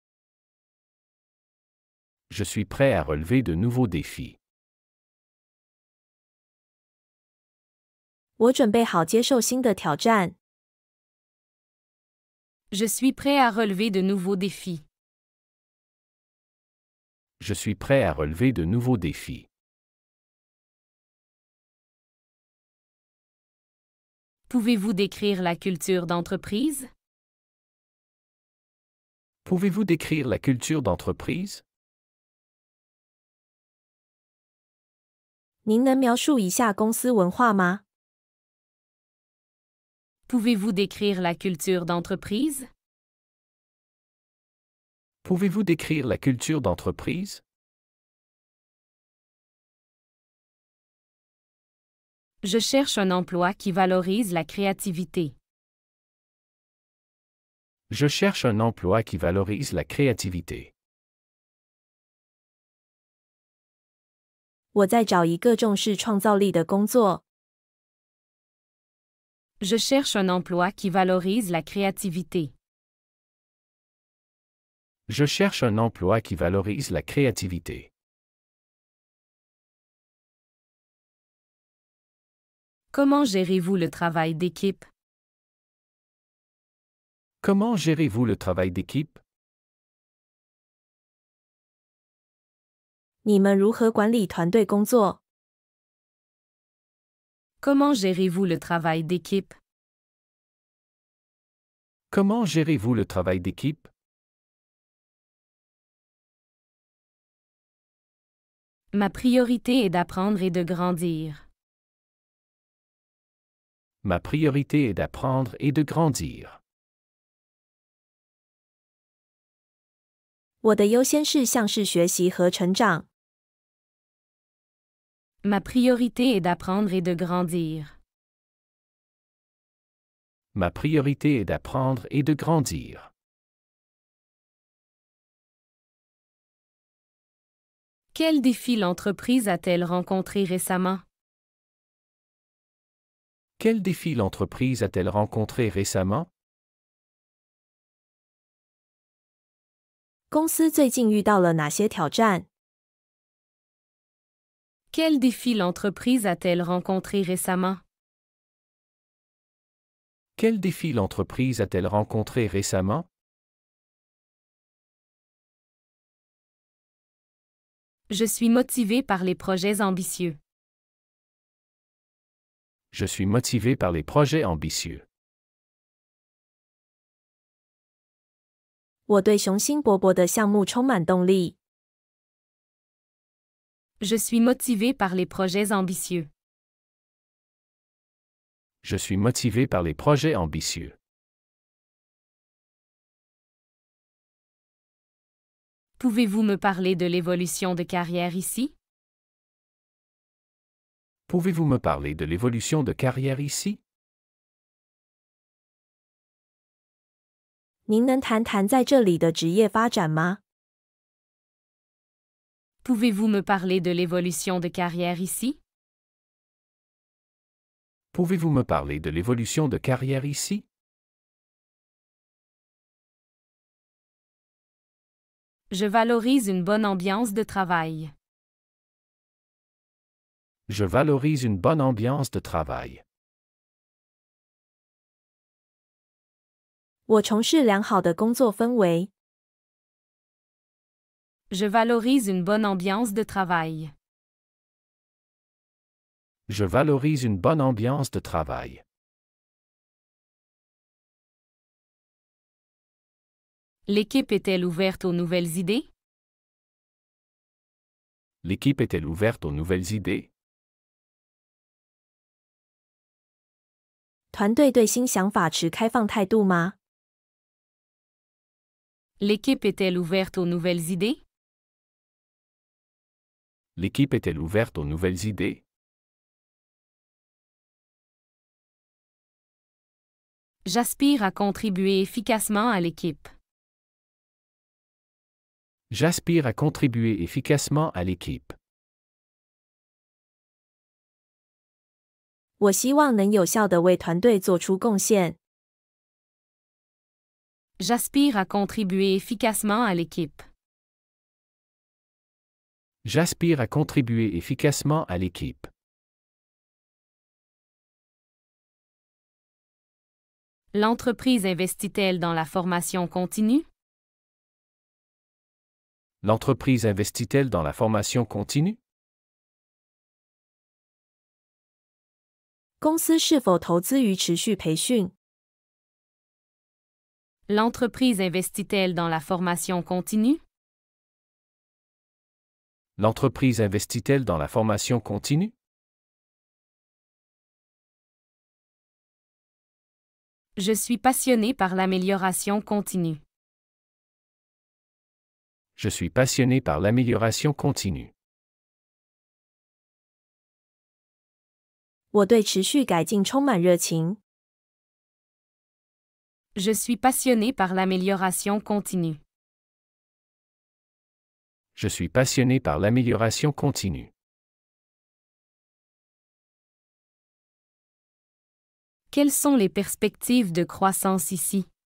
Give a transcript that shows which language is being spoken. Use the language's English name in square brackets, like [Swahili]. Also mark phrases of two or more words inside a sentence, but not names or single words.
[French] Je suis prêt à relever de nouveaux défis. [Chinese] 我准备好接受新的挑战。 [French] Je suis prêt à relever de nouveaux défis. Je suis prêt à relever de nouveaux défis. Pouvez-vous décrire la culture d'entreprise? Pouvez-vous décrire la culture d'entreprise? [Chinese] 您能描述一下公司文化吗？ [French] Pouvez-vous décrire la culture d'entreprise? Pouvez-vous décrire la culture d'entreprise? Je cherche un emploi qui valorise la créativité. Je cherche un emploi qui valorise la créativité. [Chinese] 我在找一个重视创造力的工作。 [French] Je cherche un emploi qui valorise la créativité. Je cherche un emploi qui valorise la créativité. Comment gérez-vous le travail d'équipe? Comment gérez-vous le travail d'équipe? [Chinese] 你们如何管理团队工作？ [French] Comment gérez-vous le travail d'équipe? Comment gérez-vous le travail d'équipe? Ma priorité est d'apprendre et de grandir. Ma priorité est d'apprendre et de grandir. [Chinese] 我的优先事项是学习和成长。 [French] Ma priorité est d'apprendre et de grandir. Ma priorité est d'apprendre et de grandir. Quel défi l'entreprise a-t-elle rencontré récemment? Quel défi l'entreprise a-t-elle rencontré récemment? [Chinese] 公司最近遇到了哪些挑战？ [French] Quel défi l'entreprise a-t-elle rencontré récemment? Quel défi l'entreprise a-t-elle rencontré récemment? Je suis motivé par les projets ambitieux. Je suis motivé par les projets ambitieux. [Chinese] 我对雄心勃勃的项目充满动力。 [French] Je suis motivé par les projets ambitieux. Je suis motivé par les projets ambitieux. Pouvez-vous me parler de l'évolution de carrière ici? Pouvez-vous me parler de l'évolution de carrière ici? [Chinese] 您能谈谈在这里的职业发展吗？ [French] Pouvez-vous me parler de l'évolution de carrière ici? Pouvez-vous me parler de l'évolution de carrière ici? Je valorise une bonne ambiance de travail. Je valorise une bonne ambiance de travail. [Chinese] 我从事良好的工作氛围。 [French] Je valorise une bonne ambiance de travail. Je valorise une bonne ambiance de travail. L'équipe est-elle ouverte aux nouvelles idées? L'équipe est-elle ouverte aux nouvelles idées? [Chinese] 团队对新想法持开放态度吗？ [French] L'équipe est-elle ouverte aux nouvelles idées? L'équipe est-elle ouverte aux nouvelles idées? J'aspire à contribuer efficacement à l'équipe. J'aspire à contribuer efficacement à l'équipe. [Chinese] 我希望能有效地为团队做出贡献。 [French] J'aspire à contribuer efficacement à l'équipe. J'aspire à contribuer efficacement à l'équipe. L'entreprise investit-elle dans la formation continue? L'entreprise investit-elle dans la formation continue? [Chinese] 公司是否投资于持续培训？ [French] L'entreprise investit-elle dans la formation continue? L'entreprise investit-elle dans la formation continue? Je suis passionné par l'amélioration continue. Je suis passionné par l'amélioration continue. [Chinese] 我对持续改进充满热情。 [French] Je suis passionné par l'amélioration continue. Je suis passionné par l'amélioration continue. Quelles sont les perspectives de croissance ici?